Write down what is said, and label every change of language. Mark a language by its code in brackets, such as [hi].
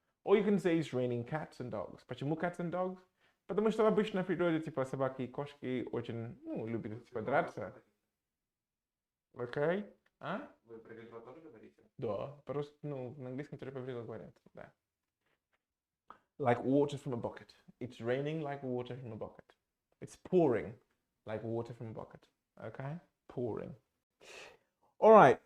[en] Or you can say it's raining cats and dogs. Почему cats and dogs? [ru] Потому что обычно в природе типа собаки и кошки очень любят типа драться. Окей? А? Вы про ведро тоже говорите? Да, по-русски, на английском тоже по ведро говорят, да. [en] Like water from a bucket. It's raining like water from a bucket. It's pouring like water from a bucket. Okay? Pouring. All right.